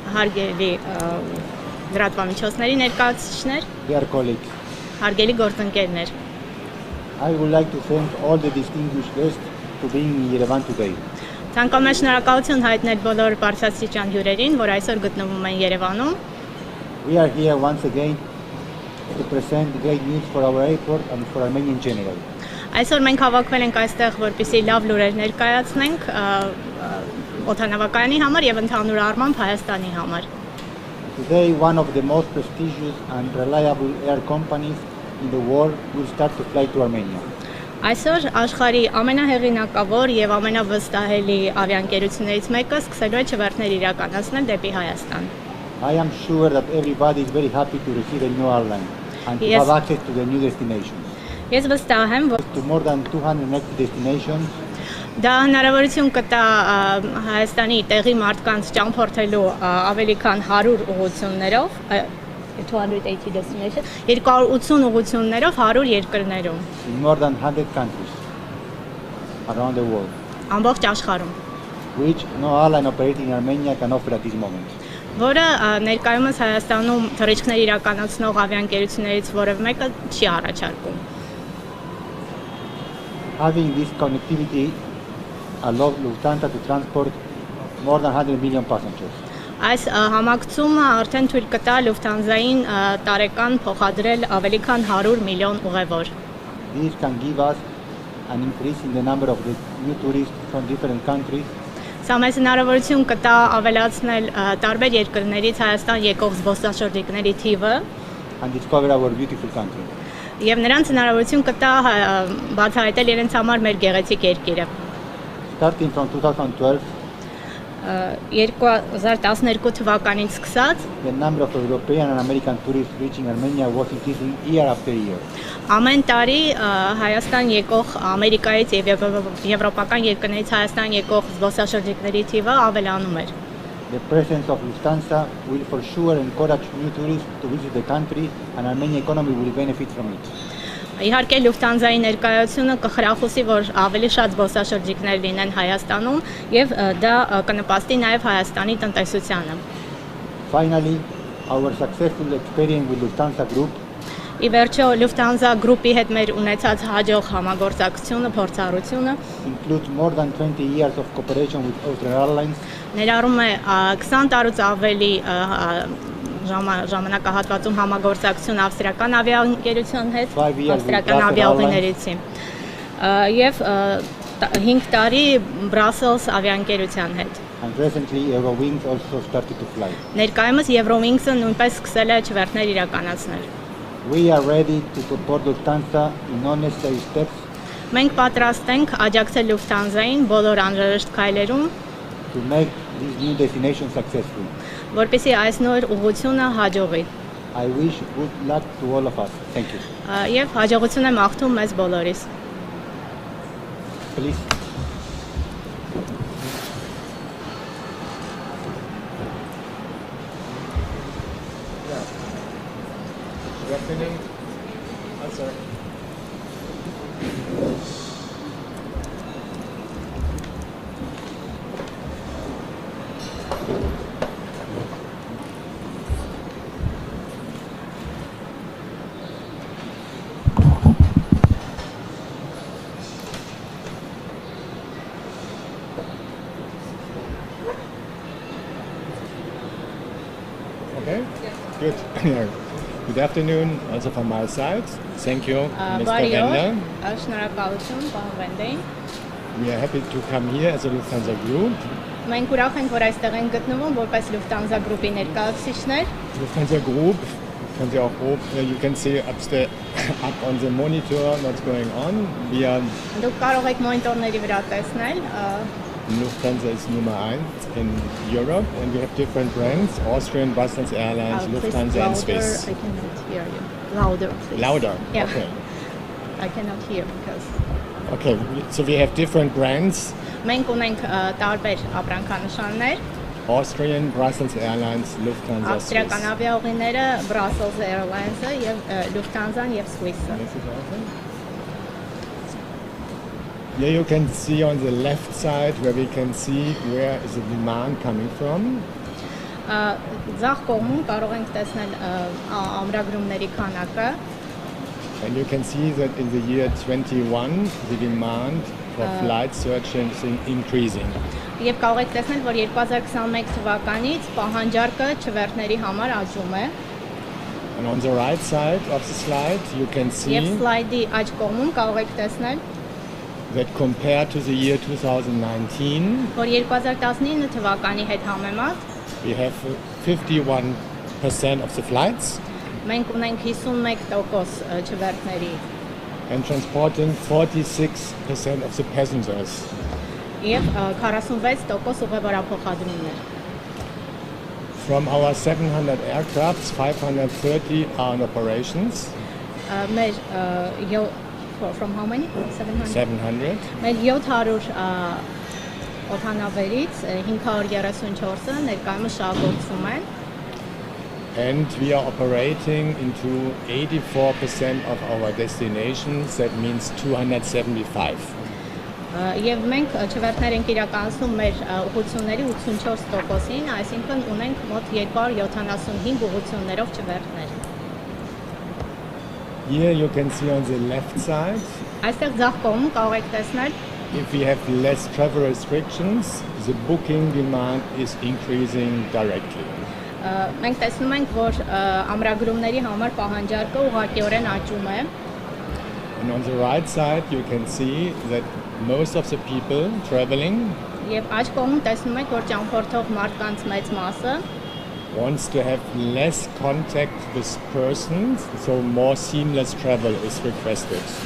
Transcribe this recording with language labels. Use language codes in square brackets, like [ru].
[hy] հարգելի լրատվամիջոցների ներկայացուցիչներ, [en] They are colleagues. [hy] հարգելի գործընկերներ։ [en] I would like to thank all the distinguished guests for being in Yerevan today. [hy] Ցանկանում եմ շնորհակալություն հայտնել բոլոր բարձրաստիճան հյուրերին, որ այսօր գտնվում են Երևանում։ [en] We are here once again to present great news for our airport and for Armenia in general. [hy] Այսօր մենք հավաքվել ենք այստեղ, որպեսզի լավ լուրեր ներկայացնենք օդանավակայանի համար եւ ընդհանուր առմամբ Հայաստանի համար։ [en] Today, one of the most prestigious and reliable air companies in the world will start to fly to Armenia. [hy] Այսօր աշխարհի ամենահեղինակավոր եւ ամենավստահելի ավիաընկերություններից մեկը սկսելու է չվերթներ իրականացնել դեպի Հայաստան։ [en] I am sure that everybody is very happy to receive a new airline and to have access to the new destinations. [hy] Ես վստահ եմ, որ [en] To more than 290 destinations. [hy] դա հնարավորություն կտա Հայաստանի տեղի մարդկանց ճամփորդելու ավելի քան 100 ուղղություններով, 280 destination, 280 ուղղություններով 100 երկրներում, [en] In more than 100 countries around the world, [hy] ամբողջ աշխարհում, [en] which no airline operating in Armenia can offer at this moment. [hy] որը ներկայումս Հայաստանում թռիչքներ իրականացնող ավիաընկերություններից որևէ մեկը չի առաջարկում։ [en] Having this connectivity allows Lufthansa to transport more than 100 million passengers. [hy] Այս համակցումը արդեն թույլ կտա Lufthansa-ին տարեկան փոխադրել ավելի քան 100 միլիոն ուղևոր։ [en] This can give us an increase in the number of the new tourists from different countries. [hy] Սա մեզ հնարավորություն կտա ավելացնել տարբեր երկրներից Հայաստան եկող զբոսաշրջիկների թիվը [en] And discover our beautiful country. [hy] եւ նրանց հնարավորություն կտա բացահայտել իրենց համար մեր գեղեցիկ երկիրը։ [en] Starting from 2012, [hy] 2012 թվականից սկսած [en] the number of European and American tourists reaching Armenia was increasing year after year. [hy] ամեն տարի Հայաստան եկող Ամերիկայից եւ եվրոպական երկրներից Հայաստան եկող զբոսաշրջիկների թիվը ավելանում էր։ [en] The presence of Lufthansa will for sure encourage new tourists to visit the country and Armenian economy will benefit from it. [hy] Իհարկե Lufthansa-ի ներկայությունը կխրախուսի, որ ավելի շատ զբոսաշրջիկներ լինեն Հայաստանում եւ դա կնպաստի նաեւ Հայաստանի տնտեսությանը։ [en] Finally, our successful experience with Lufthansa Group [hy] Ի վերջո Lufthansa Group-ի հետ մեր ունեցած հաջող համագործակցությունը, փորձառությունը [en] includes more than 20 years of cooperation with Austrian Airlines, [hy] ներառում է 20 տարուց ավելի ժամանակահատվածում համագործակցություն ավստրիական ավիաընկերության հետ, ավստրիական ավիաուղիներից եւ 5 տարի Brussels ավիաընկերության հետ։ [en] and recently Eurowings also started to fly. [hy] Ներկայումս Eurowings-ը նույնպես սկսել է չվերթներ իրականացնել։ [en] We are ready to support Lufthansa in all necessary steps [hy] Մենք պատրաստ ենք աջակցել Lufthansa-ին բոլոր անհրաժեշտ քայլերում, [en] to make this new destination successful. [hy] որպեսզի այս նոր ուղղությունը հաջողի։ [en] I wish good luck to all of us. Thank you. [hy] Եվ հաջողություն եմ աղթում մեզ բոլորիս։ [en] Please. Good afternoon. I'm sorry. Okay? Good. Good afternoon, also from my side. Thank you, Mr. Wender. [hy] Շնորհակալություն, պարոն Վենդեին։ [en] We are happy to come here as a Lufthansa Group. [hy] Մենք ուրախ ենք, որ այստեղ ենք գտնվում որպես Lufthansa Group-ի ներկայացուցիչներ։ [en] Lufthansa Group, you can see up on the monitor what's going on. We are [hy] Դուք կարող եք մոնիտորների վրա տեսնել, [en] Lufthansa is number 1 in Europe, and we have different brands: Austrian, Brussels Airlines, Lufthansa, and Swiss. I cannot hear you. Louder, please. Louder. Yeah. Okay. I cannot hear because Okay. So we have different brands. [hy] մենք ունենք տարբեր ապրանքանշաններ, [en] Austrian, Brussels Airlines, Lufthansa, [hy] Ավստրիական [en] Swiss. [hy] ավիաուղիները Brussels Airlines-ը եւ Lufthansa-Ն եւ Swiss-ը։ [en] Here you can see on the left side where we can see where is the demand coming from. [hy] Ձախ կողմում կարող ենք տեսնել ամրագրումների քանակը։ [en] And you can see that in the year 21 the demand for flight searching is increasing. [hy] Եվ կարող եք տեսնել, որ 2021 թվականից պահանջարկը չվերթների համար աճում է։ [en] And on the right side of the slide you can see [hy] Եվ սլայդի աջ կողմում կարող եք տեսնել, [en] that compared to the year 2019 [hy] որ 2019 թվականի հետ համեմատ [en] we have 51% of the flights [hy] մենք ունենք 51% չվերթների [en] and transporting 46% of the passengers. [hy] եւ 46% ուղևորափոխադրումներ։ [en] From our 700 aircrafts, 530 are in operations. [hy] Մեր [en] from how many? 700. 700. [hy] Մեր 700 օդանավերից 534-ը ներկայումս շահագործվում են։ [en] And we are operating into 84% of our destinations, that means 275. [hy] Եվ մենք չվերթներ ենք իրականացնում մեր ուղղությունների 84%-ին, այսինքն ունենք մոտ 275 ուղղություններով չվերթներ։ [en] Here you can see on the left side, [hy] Այստեղ ձախ կողմում կարող եք տեսնել, [en] if we have less travel restrictions, the booking demand is increasing directly. [hy] մենք տեսնում ենք, որ ամրագրումների համար պահանջարկը ուղղակիորեն աճում է։ [en] And on the right side you can see that most of the people traveling [hy] Եվ աջ կողմում տեսնում եք, որ ճամփորդող մարդկանց մեծ մասը [en] wants to have less contact with persons, so more seamless travel is requested.